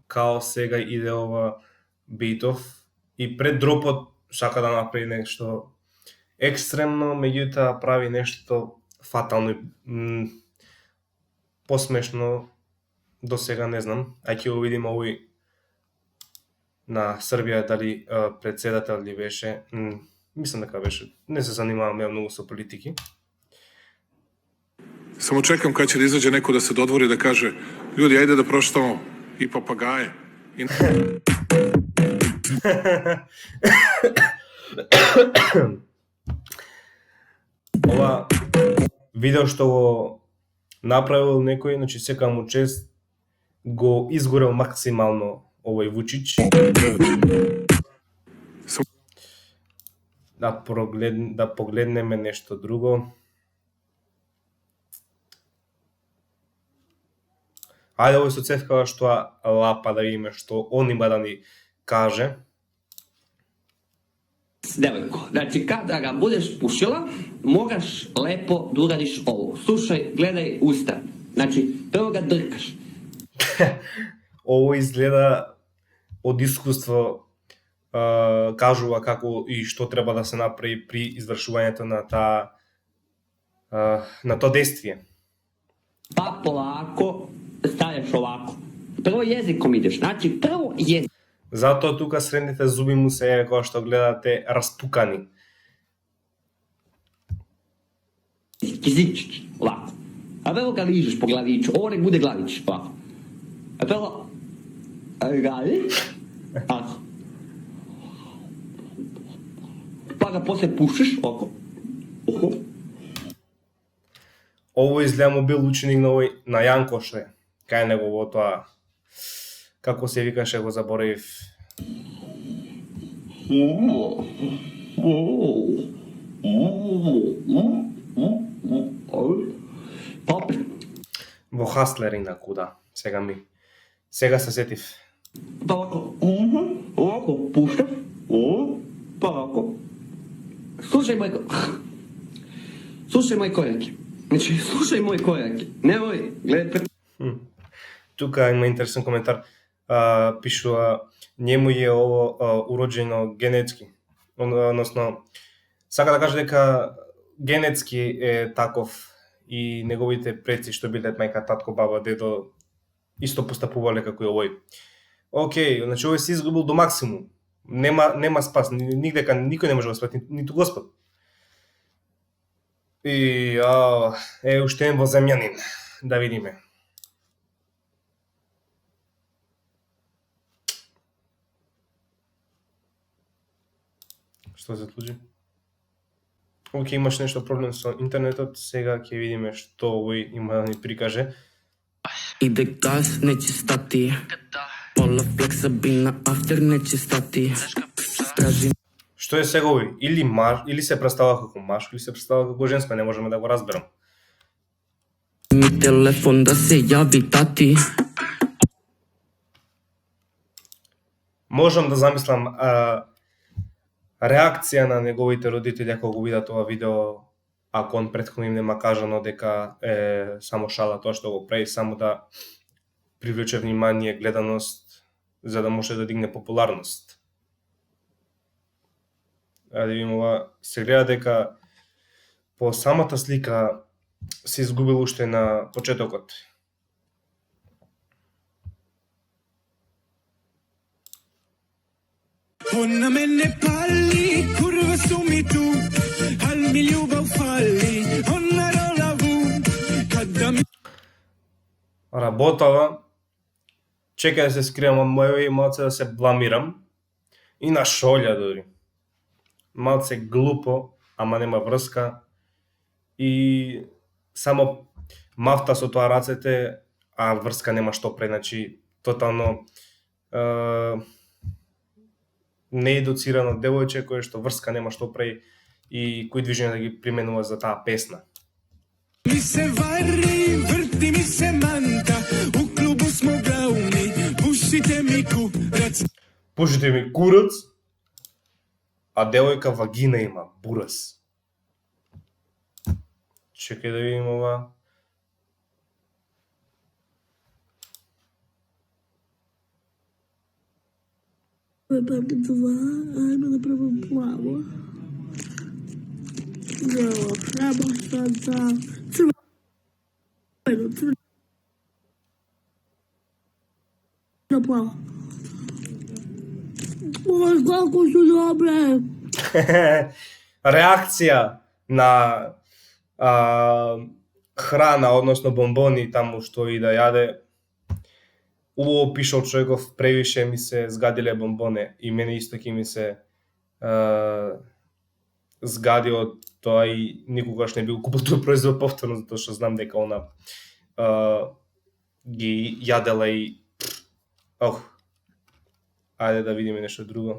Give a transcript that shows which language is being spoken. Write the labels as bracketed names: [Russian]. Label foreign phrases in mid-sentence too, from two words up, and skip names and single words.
[Macedonian] Као сега иде ова битов и пред дропот сака да направи нешто екстремно, меѓутоа прави нешто фатално и посмешно до сега не знам. Ќе го видиме овој на Србија дали председател ли беше. Мислам дека беше. Не се занимавам ја многу со политики. [Serbian] Samo čekam kad će da izađe neko da se dodvori da kaže ljudi, ajde da proštamo i papagaje. [Macedonian] Ова видео што го направил некој, значи сека му чест, го изгорел максимално овој Вучич. Да погледнеме нешто друго. Ајде овој со цевкава што лапа да видиме што он има да ни каже. [Serbian] Devojko, znači kada ga budeš pušila, moraš lepo da uradiš ovo. Slušaj, gledaj usta. Znači, prvo ga drkaš. Ovo izgleda [Macedonian] од искуство, кажува како и што треба да се направи при извршувањето на тоа действие. [Serbian] Pa polako stavljaš ovako. Prvo jezikom ideš, znači prvo jezik. [Macedonian] Затоа тука средните зуби му се еве кога што гледате распукани. [Serbian] Jezičić, ovako. A prvo ga ližeš po glaviću, ovo nek bude glavić, ovako. A prvo radiš, tako. Pa ga posle pušiš, ovako. [Macedonian] Ово изгледа му бил ученик на Јанко што е. Кај негово тоа, како се викаше, го заборавив. Во Хаслер инаку, да. Сега се сетив. [Serbian] Па овако пушташ, па овако. Слушај мој којаки. Значи, слушај мој којаки. Немој, гледај. [Macedonian] Тука има интересен коментар. Пишува, [Serbian] njemu je ovo urođeno genetski. [Macedonian] Односно, сака да каже дека генетски е таков и неговите предци што биле мајка, татко, баба, дедо исто постапувале како и овој. Океј, значи овој се изгубил до максимум. Нема спас, нигдека никој не може да го спаси, ниту Господ. И уште еден воземјанин, да видиме. Што се случи? Океј, имаш нешто проблем со интернетот, сега ќе видиме што овој има да ни прикаже. Иде газ, [Serbian] неće stati. Pola fleksa bina, after neće stati. [Macedonian] Што е сега овој? Или се представува како машко, или се представува како женско, не можеме да го разберам. [Serbian] Mi telefon da se javi tati. [Macedonian] Можам да замислам реакција на неговите родители ако го видат ова видео ако он претходно им нема кажано дека е само шала тоа што го прави, само да привлече внимание, гледаност, за да може да дигне популарност. Да видиме ова, се гледа дека по самата слика се изгубил уште на почетокот. [Serbian] Ona mene pali, kurva su mi tu, al mi ljubav fali, ona rola vu, kada mi... [Macedonian] Работава, чека да се скријам од моје и малце да се бламирам. И на шолја дори. Малце глупо, ама нема врска. И само мафта со тоа рацете, а врска нема што прави, значи тотално неедуцирано девојче кое што врска нема што прави и кои движења да ги применува за таа песна. [Serbian] Mi se vari, vrti mi se manta, u klubu smo glavni, pušite mi kurac. Пушите ми курац, [Macedonian] а девојка вагина има, бурас. Чекај да видим ова. [Serbian] Ajmo da probam plavo. Evo, treba sad za crveno, plavo. Oj, kako su dobre! [Macedonian] Реакција на храна, односно бомбони таму што и да јаде. Убаво пишал човеков, превише ми се згадиле бомбоне и мене исто ќе ми се згади од тоа и никогаш не би го купил тој производ повторно, затоа што знам дека она ги јадела и ајде да видиме нешто друго.